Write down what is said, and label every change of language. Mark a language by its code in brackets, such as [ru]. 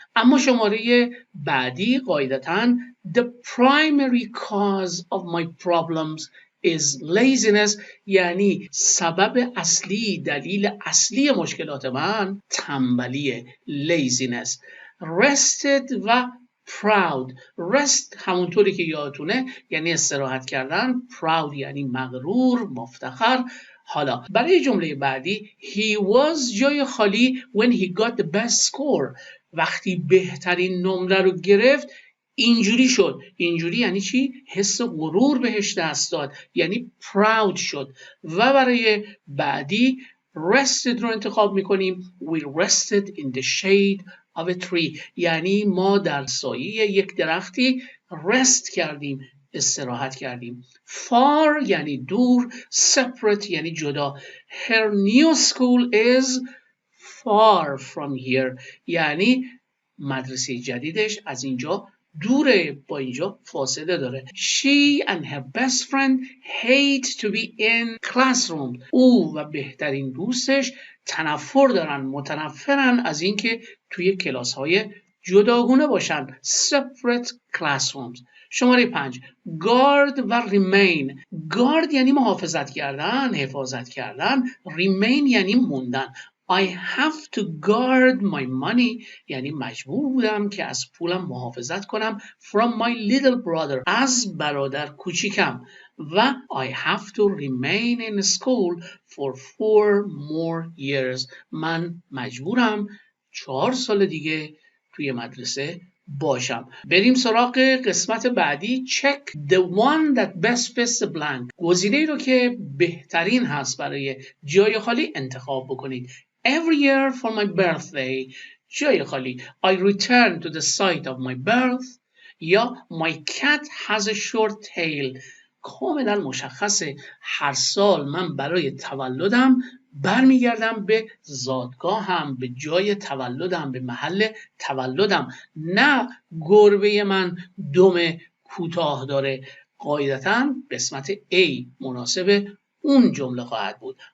[fa] اما شماره بعدی قاعدتاً [en] the primary cause of my problems is laziness [fa] یعنی سبب اصلی، دلیل اصلی مشکلات من تنبلیه. [en] laziness. rested و proud. [fa] rest همونطوری که یادتونه یعنی استراحت کردن. proud یعنی مغرور، مفتخر. حالا برای جمله بعدی [en] he was [fa] جای خالی [en] when he got the best score. [fa] وقتی بهترین نمره رو گرفت اینجوری شد. اینجوری یعنی چی؟ حس غرور بهش دست داد یعنی proud شد. و برای بعدی rested رو انتخاب میکنیم. [en] we rested in the shade of a tree [fa] یعنی ما در سایه یک درختی rest کردیم، استراحت کردیم. far یعنی دور، separate یعنی جدا. [en] her new school is far from here [fa] یعنی مدرسه جدیدش از اینجا دوره، با اینجا فاصله داره. [en] She and her best friend hate to be in classroom. [fa] او و بهترین دوستش تنفر دارن، متنفرن از اینکه توی کلاس‌های جداگونه باشن. [en] Separate classrooms. [fa] شماره 5. [en] guard و remain. [fa] guard یعنی محافظت کردن، حفاظت کردن. remain یعنی موندن. [en] I have to guard my money [fa] یعنی مجبور بودم که از پولم محافظت کنم. [en] From my little brother [fa] از برادر کوچیکم. [en] و I have to remain in school for 4 more years. [fa] من مجبورم 4 سال دیگه توی مدرسه باشم. بریم سراغ قسمت بعدی. [en] check the one that best fits the blank. [fa] گزینه‌ای رو که بهترین هست برای جای خالی انتخاب بکنید. [en] Every year for my birthday. [fa] جای خالی [en] I return to the site of my birth یا my cat has a short tail. [fa] کاملا مشخصه هر سال من برای تولدم برمیگردم به زادگاهم، به جای تولدم، به محل تولدم. نه گربه من دم کوتاه داره. قاعدتاً قسمت A مناسب اون جمله خواهد بود.